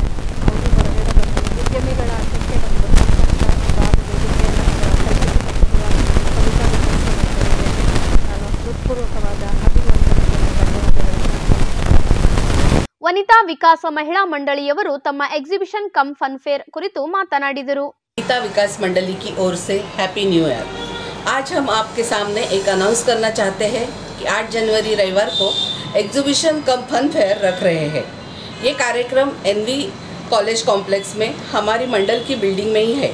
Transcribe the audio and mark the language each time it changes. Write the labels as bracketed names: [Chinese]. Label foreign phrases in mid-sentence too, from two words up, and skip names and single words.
[Kannada] ಅವರು ಹೊರಗಡೆ ಬಂದು ಉದ್ಯಮಿಗಳ ಆಟಕ್ಕೆ ಒಂದು ನಾನು ಹೃತ್ಪೂರ್ವಕವಾದ ವನಿತಾ ವಿಕಾಸ ಮಹಿಳಾ ಮಂಡಳಿಯವರು ತಮ್ಮ [English] exhibition cum fun fair [Kannada] ಕುರಿತು ಮಾತನಾಡಿದರು. [Hindi] वनिता विकास मंडली की ओर से [English] happy new year. [Hindi] आज हम आपके सामने एक अनाउंस करना चाहते हैं कि 8 जनवरी रविवार को [English] exhibition cum fun fair [Hindi] रख रहे हैं। ये कार्यक्रम एनवी [English] college complex [Hindi] में हमारी मंडल की बिल्डिंग में ही है।